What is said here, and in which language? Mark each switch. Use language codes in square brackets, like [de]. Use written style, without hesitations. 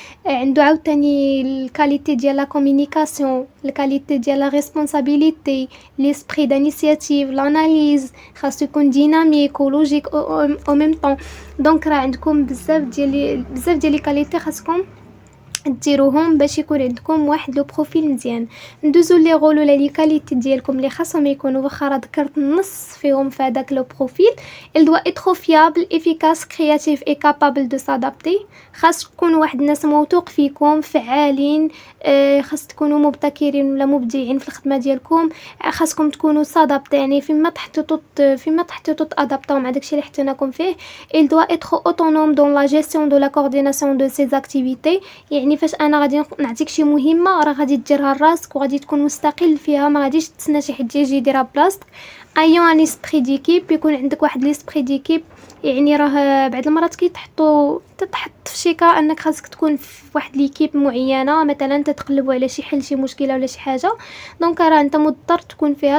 [ar] عنده عاوتاني الكاليتي ديال لا كومونيكاسيون، الكاليتي ديال لا ريسبونسابيلتي، ليسبري دانيسياتيف، لاناليز، خاصو يكون ديناميك ولوجيك او ميم طون. دونك راه عندكم بزاف ديال لي كاليتي خاصكم ديروهم باش يكون عندكم واحد لو بروفيل مزيان. ندوزو لي رول ولا لي كاليتي ديالكم اللي خاصهم يكونوا، واخا راه ذكرت النص فيهم في هذاك لو بروفيل. [fr] il doit être fiable, efficace, créatif et capable de s'adapter. [ar] خاص تكونوا واحد الناس موثوق فيكم، فعالين، خاص تكونوا مبتكرين ولا مبدعين في الخدمه ديالكم. خاصكم تكونوا صادابط، يعني فيما تحطوا تادابطاو مع داكشي اللي حطيناكم فيه. [fr] il doit être autonome dans la gestion de la coordination de ses activités. [ar] يعني فاش انا غادي نعطيك شي مهمه راه غادي ديرها لراسك وغادي تكون مستقل فيها، ما غاديش تسنى شي حد يجي يديرها بلاصتك. [fr] ايون ان اسبري ديكيب، [ar] يكون عندك واحد ليسبري ديكيب. يعني راه بعض المرات تتحط في شيكا انك خاصك تكون في واحد ليكيب معينه، مثلا تتقلبوا على شي حل، شي مشكله ولا شي حاجه، دونك راه انت مضطر تكون فيها.